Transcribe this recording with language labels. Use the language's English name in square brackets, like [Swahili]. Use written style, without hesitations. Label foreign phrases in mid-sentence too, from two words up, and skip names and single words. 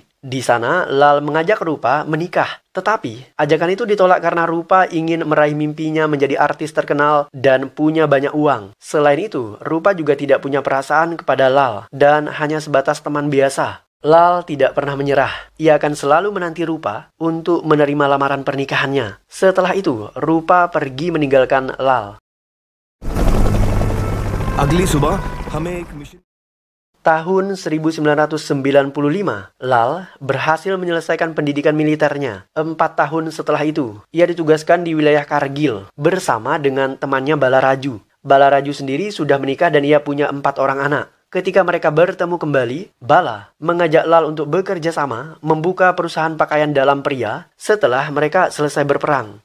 [Indonesian] Di sana, Lal mengajak Rupa menikah. Tetapi, ajakan itu ditolak karena Rupa ingin meraih mimpinya menjadi artis terkenal dan punya banyak uang. Selain itu, Rupa juga tidak punya perasaan kepada Lal dan hanya sebatas teman biasa. Lal tidak pernah menyerah. Ia akan selalu menanti Rupa untuk menerima lamaran pernikahannya. Setelah itu, Rupa pergi meninggalkan Lal. [Hindi] अगली सुबह हमें एक मिशन [Indonesian] Tahun 1995, Lal berhasil menyelesaikan pendidikan militernya. 4 tahun setelah itu, ia ditugaskan di wilayah Kargil bersama dengan temannya Balaraju. Balaraju sendiri sudah menikah dan ia punya 4 orang anak. Ketika mereka bertemu kembali, Bala mengajak Lal untuk bekerja sama membuka perusahaan pakaian dalam pria setelah mereka selesai berperang.